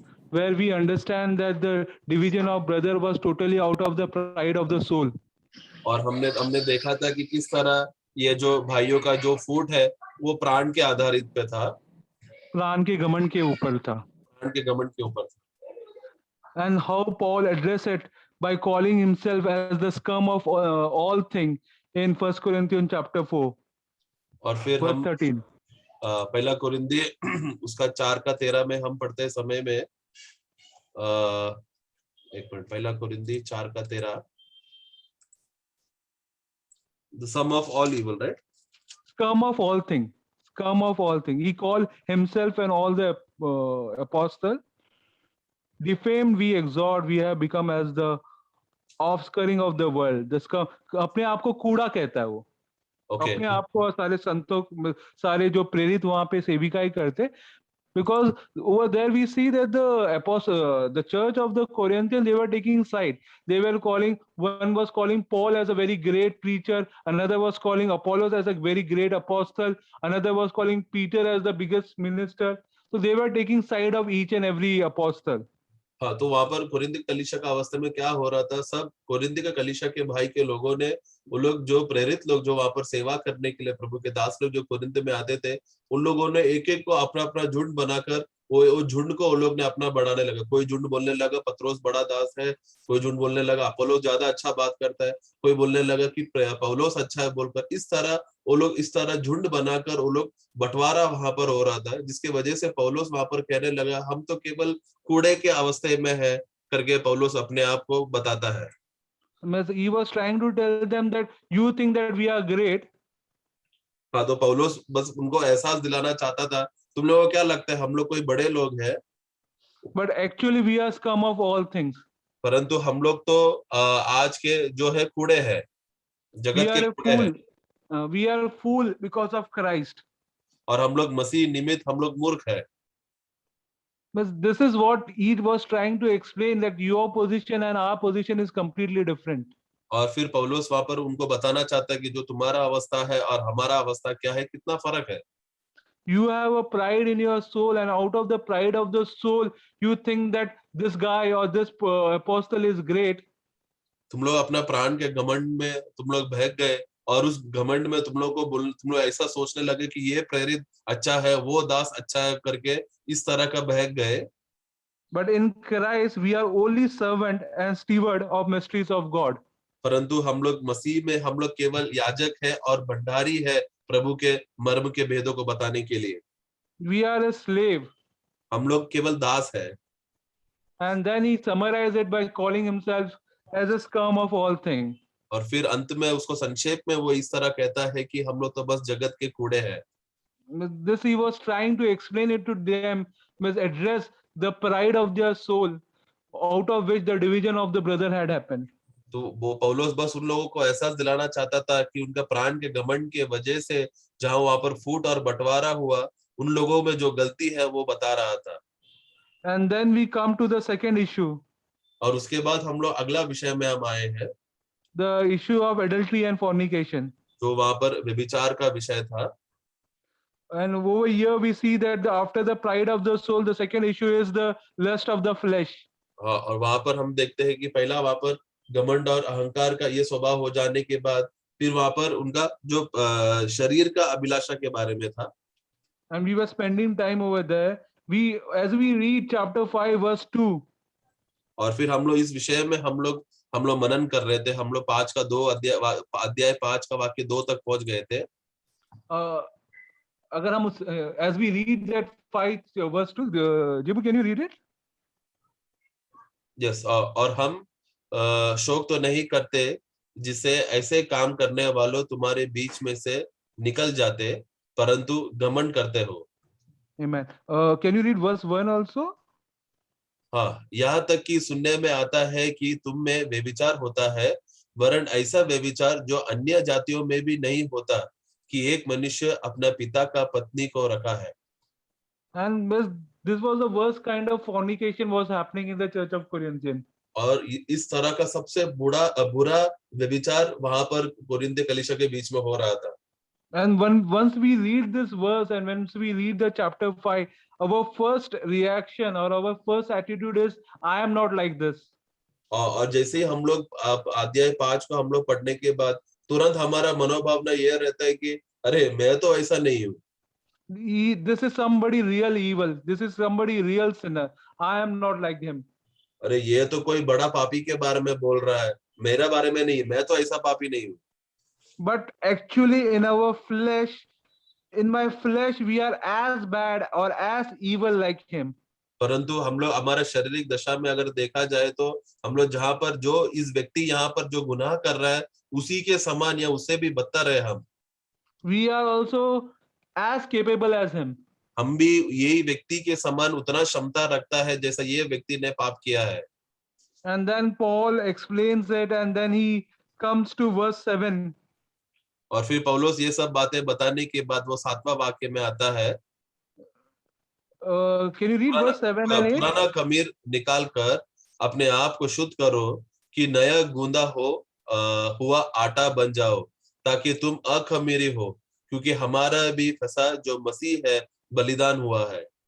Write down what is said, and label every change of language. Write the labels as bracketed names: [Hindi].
[English] where we understand that the division of brother was totally out of the pride of the soul. [Hindi] और हमने हमने देखा था कि किस तरह ये जो भाइयों का जो फूट है वो प्राण के आधारित पे था, प्राण के घमंड के ऊपर था. प्राण के घमंड के ऊपर था। [English] And how Paul addressed it by calling himself as the scum of all things in 1 Corinthians chapter 4 [Hindi] और फिर [English] verse [Hindi] हम [English] 13. [Hindi] पहला कुरिन्थी उसका 4:13 में हम पढ़ते समय में एक मिनट, पहला कुरिन्थी 4:13, [English] the sum of all evil, right? Scum of all things. Scum of all things. He called himself and all the apostle. Defamed we exhort, we have become as the offscouring of the world. The scum, [Hindi] अपने आप को कूड़ा कहता है वो. [English] Okay. [Hindi] अपने आप को सारे संतों सारे जो प्रेरित वहां पे सेविकाई करते, [English] because over there we see that the apostle, the church of the Corinthians, they were taking side. They were calling, one was calling Paul as a very great preacher, another was calling Apollos as a very great apostle, another was calling Peter as the biggest minister. So they were taking side of each and every apostle. [Hindi] हाँ, तो वहां पर Corinth कलीसिया का अवस्था में क्या हो रहा था, सब कुरिन्थ का कलीसिया के भाई के लोगों ने, वो लोग जो प्रेरित लोग जो वहां पर सेवा करने के लिए प्रभु के दास लोग जो कुरिन्थ में आते थे, उन लोगों ने एक एक को अपना अपना झुंड बनाकर वो झुंड को वो लोग ने अपना बढ़ाने लगा। कोई झुंड बोलने लगा पत्रोस बड़ा दास है, कोई झुंड बोलने लगा अपोलो ज्यादा अच्छा बात करता है, कोई बोलने लगा कि पौलोस अच्छा है बोलकर। इस तरह वो लोग इस तरह झुंड बनाकर वो लोग बंटवारा वहां पर हो रहा था, जिसकी वजह से पौलोस वहां पर कहने लगा हम तो केवल कूड़े के अवस्था में है करके पौलुस अपने आप को बताता है। [English] He was trying to tell them that you think that we are great. [Hindi] हाँ, तो पौलुस बस उनको एहसास दिलाना चाहता था, तुम लोगों को क्या लगता है हम लोग कोई बड़े लोग हैं, [English] But actually we are scum of all things. [Hindi] परंतु हम लोग तो आज के जो है कूड़े हैं, [English] We [Hindi] जगत के [English] are a [Hindi] कूड़े हैं, [English] fool. We are a fool because of Christ. [Hindi] और हम लोग मसीह निमित्त हम लोग मूर्ख है। [English] But this is what he was trying to explain, that your position and our position is completely different. [Hindi] और फिर पौलुस वहां पर उनको बताना चाहता है कि जो तुम्हारा अवस्था है और हमारा अवस्था क्या है, कितना फर्क है। [English] You have a pride in your soul, and out of the pride of the soul, you think that this guy or this apostle is great. [Hindi] तुम लोग अपना प्राण के घमंड में तुम लोग बहक गए, और उस घमंड में तुम लोग ऐसा सोचने लगे कि ये प्रेरित अच्छा है, वो दास अच्छा है करके इस तरह का बहक गए। [English] But in Christ, we are only servant and steward of mysteries of God. [Hindi] परंतु हम लोग मसीह में हम लोग केवल याजक है और भंडारी है प्रभु के मर्म के भेदों को बताने के लिए। [English] We are a slave. [Hindi] हम लोग केवल दास है। [English] And then he summarized it by calling himself as a scum of all things. [Hindi] और फिर अंत में उसको संक्षेप में वो इस तरह कहता है कि हम लोग तो बस जगत के कूड़े हैं। [English] This he was trying to explain it to them, must address the pride of their soul, out of which the division of the brother had happened. [Hindi] तो वो पौलुस बस उन लोगों को एहसास दिलाना चाहता था कि उनका प्राण के घमंड के वजह से जहां वहां पर फूट और बंटवारा हुआ, उन लोगों में जो गलती है वो बता रहा था। [English] And then we come to the second issue, [Hindi] और उसके बाद हम लोग अगला विषय में हम आए हैं, [English] the issue of adultery and fornication. [Hindi] जो वहां पर व्यभिचार का विषय था। [English] And over here we see that after the pride of the soul, the second issue is the lust of the flesh. [Hindi] हाँ, और वहां पर हम देखते हैं कि पहला वहां पर घमंड और अहंकार का ये स्वभाव हो जाने के बाद फिर वहां पर उनका जो शरीर का अभिलाषा के बारे में था। [English] And we were spending time over there. As we read chapter 5 verse 2, [Hindi] और फिर हम लोग इस विषय में हम लोग मनन कर रहे थे। हम लोग 5 का 2 अध्याय 5 का वाक्य 2 तक पहुंच गए थे। [English] uh, [Hindi] अगर हम [English] as we read that 5 verse 2, Jibu, can you read it? [Hindi] Yes, और हम शोक तो नहीं करते जिससे ऐसे काम करने वालों तुम्हारे बीच में से निकल जाते, परंतु घमंड करते हो। [English] Amen. Can you read verse 1 also? [Hindi] हाँ, यहाँ तक कि सुनने में आता है कि तुम में व्यभिचार होता है, वरन ऐसा व्यभिचार जो अन्य जातियों में भी नहीं होता, कि एक मनुष्य अपना पिता का पत्नी को रखा है। [English] And this was the worst kind of fornication was happening in the church of Corinthians. [Hindi] और इस तरह का सबसे बुरा व्यभिचार वहां पर कोरिन्थ कलीसिया के बीच में हो रहा था। [English] And once we read this verse and once we read the chapter 5, our first reaction or our first attitude is, I am not like this. [Hindi] और जैसे ही हम लोग अध्याय 5 को हम लोग पढ़ने के बाद तुरंत हमारा मनोभावना यह रहता है कि अरे मैं तो ऐसा नहीं हूँ, [English] This is somebody real evil. This is somebody real sinner. I am not like him. [Hindi] अरे ये तो कोई बड़ा पापी के बारे में बोल रहा है, मेरे बारे में नहीं, मैं तो ऐसा पापी नहीं हूँ। [English] But actually, in our flesh, in my flesh, we are as bad or as evil like him. [Hindi] परंतु हम लोग हमारा शारीरिक दशा में अगर देखा जाए तो हम लोग जहाँ पर जो इस व्यक्ति यहाँ पर जो गुनाह कर रहा है उसी के समान या उससे भी बदतर है हम। [English] We are also as capable as him. [Hindi] हम भी यही व्यक्ति के समान उतना क्षमता रखता है जैसा ये व्यक्ति ने पाप किया है। [English] And then Paul explains it, and then he comes to verse 7. [Hindi] और फिर पौलुस ये सब बातें बताने के बाद वो 7वां वाक्य में आता है, [English] Can you read verse 7 and 8? [Hindi] पुराना खमीर निकाल कर अपने आप को शुद्ध करो कि नया गूंदा हुआ आटा बन जाओ, ताकि तुम अखमीरी हो, क्योंकि हमारा भी फसा जो मसीह है बलिदान हुआ है।